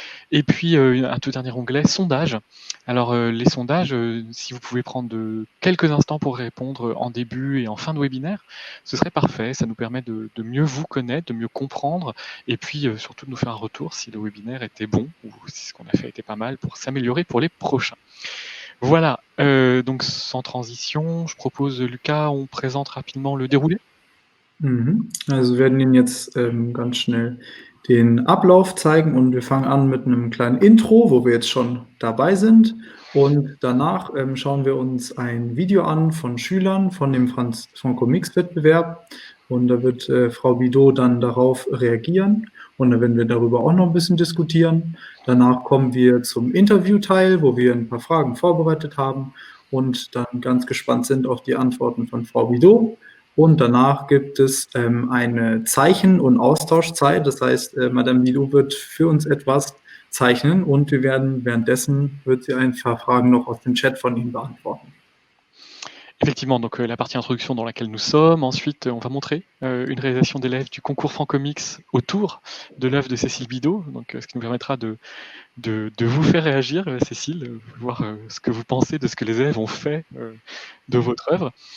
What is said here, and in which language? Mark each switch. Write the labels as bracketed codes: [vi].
[fr] Et puis, un tout dernier onglet, sondage. Alors, les sondages, si vous pouvez prendre quelques instants pour répondre en début et en fin de webinaire, ce serait parfait. Ça nous permet de mieux vous connaître, de mieux comprendre, et puis surtout de nous faire un retour si le webinaire était bon ou si ce qu'on a fait était pas mal pour s'améliorer pour les prochains. Voilà, donc sans transition, je propose, Lucas, on présente rapidement le déroulé. [de] Also wir werden Ihnen jetzt ganz schnell den Ablauf zeigen und wir fangen an mit einem kleinen Intro, wo wir jetzt schon dabei sind, und danach schauen wir uns ein Video an von Schülern von dem Franco-Mix-Wettbewerb und da wird Frau Bidot dann darauf reagieren und dann werden wir darüber auch noch ein bisschen diskutieren. Danach kommen wir zum Interviewteil, wo wir ein paar Fragen vorbereitet haben und dann ganz gespannt sind auf die Antworten von Frau Bidot. Und danach gibt es eine Zeichen- und Austauschzeit. Das heißt, Madame Bidot wird für uns etwas zeichnen und währenddessen wird sie ein paar Fragen noch aus dem Chat von Ihnen beantworten. [fr] Effectivement, donc la partie introduction dans laquelle nous sommes. Ensuite, on va montrer une réalisation d'élèves du concours Franco-Mix autour de l'œuvre de Cécile Bidot, donc ce qui nous permettra de vous faire réagir, Cécile, voir ce que vous pensez de ce que les élèves ont fait de votre œuvre.